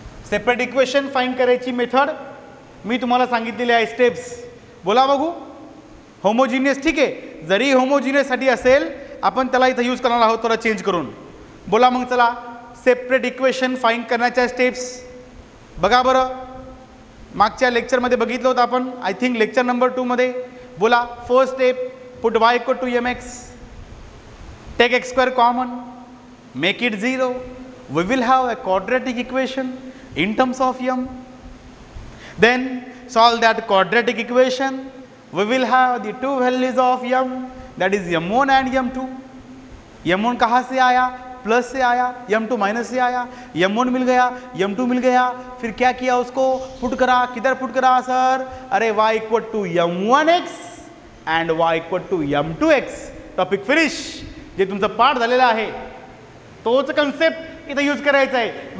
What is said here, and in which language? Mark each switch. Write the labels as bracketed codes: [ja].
[mr] Separate equation find करायची method मी तुम्हाला सांगितलेली आहे, स्टेप्स बोला बघू। होमोजिनियस ठीक आहे, जरी होमोजिनियस साठी असेल आपण त्याला इथं यूज करणार आहोत थोडा चेंज करून, बोला मग चला। सेपरेट इक्वेशन फाइंड करण्याच्या स्टेप्स बघा बरं, मागच्या लेक्चरमध्ये बघितलं होतं आपण, आय थिंक लेक्चर नंबर 2 मध्ये। [en] बोला, first step, put y equal to mx, take x square common, make it 0, we will have a quadratic equation in terms of m। then solve that quadratic equation, we will have the 2 values of m, that is m1 and m2। [hi] m1 कहाँ से आया, plus से आया, m2 minus से आया, m1 मिल गया, m2 मिल गया, फिर क्या किया, उसको पुट करा, किधर पुट करा सर, अरे [en] y equal to m1x and y equal to m2x, [hi] topic finish. [mr] जे तुमचा पाठ झालेला आहे तोच कॉन्सेप्ट [hi] इधर यूज करायचा है।